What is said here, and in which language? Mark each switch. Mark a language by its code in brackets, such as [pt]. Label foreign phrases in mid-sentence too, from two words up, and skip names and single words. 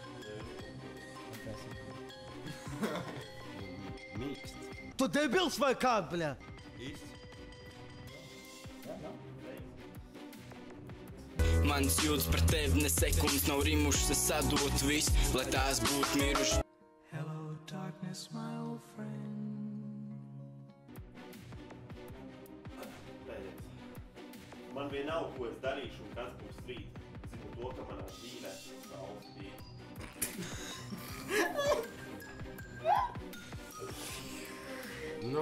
[lv] Mīksts. Tu debils vai kā, bļā? Īsts. Mans jūtas par tevi ne sekundes nav rimušas, es atdotu visu, lai tās būtu mirušas. [en] Hello, darkness, my old friend. [lv] Pēdējais. Man vienalga, ko es darīšu un kas būs rīt. Zinu to, ka manā dzīvē saules bija. No?